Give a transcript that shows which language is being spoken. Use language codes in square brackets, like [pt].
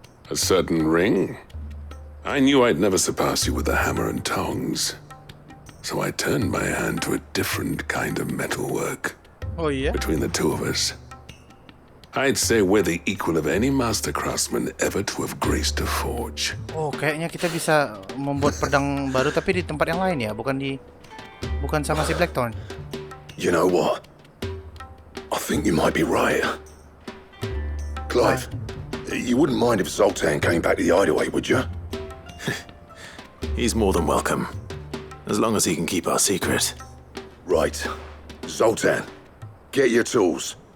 [en] A certain ring? I knew I'd never surpass you with the hammer and tongs. So I turned my hand to a different kind of metalwork. Oh, yeah? Between the two of us. I'd say we're the equal of any master craftsman ever to have graced a forge. [id] Oh, kayaknya kita bisa membuat pedang baru tapi di tempat yang lain ya, bukan sama si Blackthorn. [en] You know what? I think you might be right. Clive, you wouldn't mind if Zoltan came back to the hideaway, would you? He's more than welcome. As long as he can keep our secret. Right. Zoltan, get your tools.